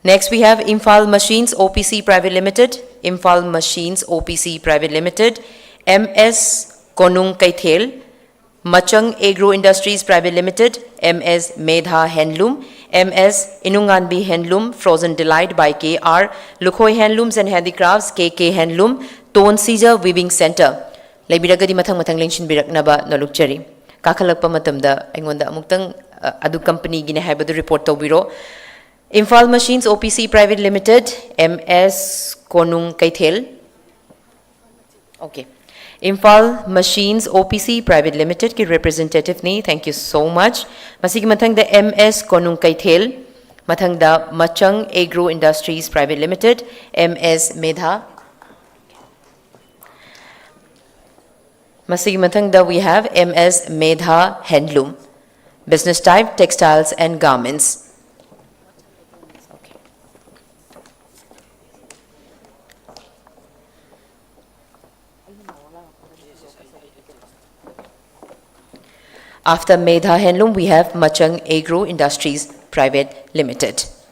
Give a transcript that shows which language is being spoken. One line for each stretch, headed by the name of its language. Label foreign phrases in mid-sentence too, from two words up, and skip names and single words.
English: Next, we have Imphal Machines OPC Private Limited, Imphal Machines OPC Private Limited, MS Konung Kaithel, Machang Agro Industries Private Limited, MS Medha Handloom, MS Inunganbi Handloom, Frozen Delight by KR, Lukhoi Handlooms and Handicrafts, KK Handloom, Tone Caesar Weaving Center.
Manipuri: Laibiragadi mathang lengshin biraknaba nalukchari. Kakalakpa matamda aingonda amuktang adu company gina haibadu report tawbiro.
English: Imphal Machines OPC Private Limited, MS Konung Kaithel. Okay. Imphal Machines OPC Private Limited ki representative ni, thank you so much.
Manipuri: Masigi mathang da MS Konung Kaithel, mathang da Machang Agro Industries Private Limited, MS Medha. Masigi mathang da
English: we have MS Medha Handloom, business type textiles and garments. After Medha Handloom, we have Machang Agro Industries Private Limited.